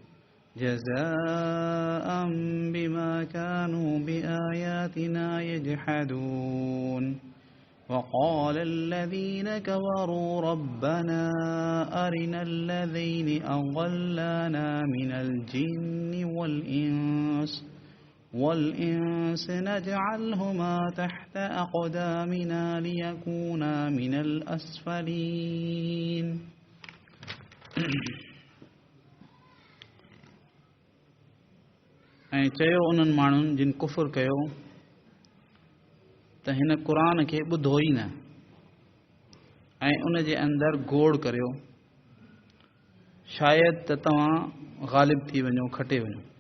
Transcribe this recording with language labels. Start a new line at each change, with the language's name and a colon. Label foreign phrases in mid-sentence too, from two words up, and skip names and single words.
Arabic: جزاء بما كانوا بآياتنا يجحدون وقال الذين كفروا ربنا أرنا الذين أضلانا من الجن والإنس نجعلهما تحت أقدامنا ليكونا من الأسفلين
Sindhi: ऐं चयो उन्हनि माण्हुनि जिन कुफ़ुर कयो त हिन क़ुरान खे ॿुधो ई न ऐं उन जे अंदरि गोड़ करियो शायदि त तव्हां ग़ालिब थी वञो खटे वञो